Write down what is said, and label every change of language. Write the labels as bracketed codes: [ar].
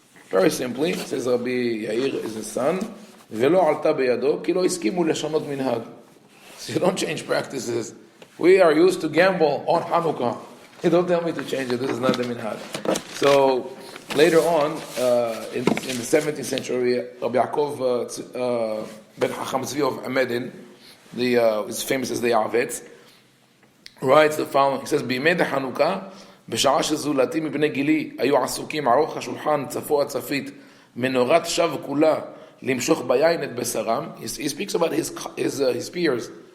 [en] Very simply, says Rabbi Yair is his son. [he] ולא עלתה בידו, כי לא הסכימו לשנות מנהג. [en] So you don't change practices. We are used to gamble on Hanukkah. You don't tell me to change it. This is not the minhag. So later on, in the 17th century, Rabbi Yaakov ben Chacham Tzvi of Amedin, is famous as the Yavetz, writes the following. He says, [he] בימי דחנוכה, בשעה שזולתי מבני גילי היו עסוקים ערוך השולחן צפו הצפית מנורת שווא כולה למשוך ביין את בשרם. [en] He speaks about his peers.